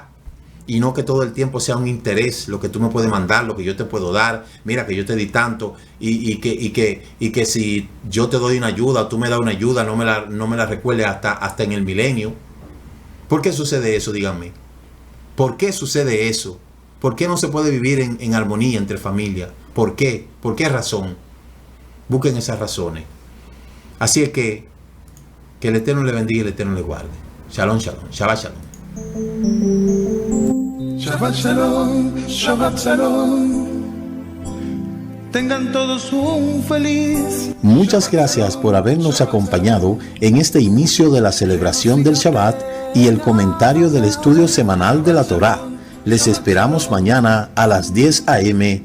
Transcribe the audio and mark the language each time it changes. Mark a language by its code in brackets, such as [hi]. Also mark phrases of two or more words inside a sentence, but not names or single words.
[es] Y no que todo el tiempo sea un interés, lo que tú me puedes mandar, lo que yo te puedo dar, mira que yo te di tanto, y que si yo te doy una ayuda, tú me das una ayuda, no me la recuerdes hasta en el milenio. ¿Por qué sucede eso? Díganme. ¿Por qué sucede eso? ¿Por qué no se puede vivir en armonía entre familias? ¿Por qué? ¿Por qué razón? Busquen esas razones. Así es que el Eterno le bendiga y el Eterno le guarde. [he] שלום, שלום. שבת שלום. שבת שלום, שבת שלום. [es] Tengan todos un feliz. Muchas gracias por habernos acompañado en este inicio de la celebración del Shabbat y el comentario del estudio semanal de la Torá. Les esperamos mañana a las 10 a.m.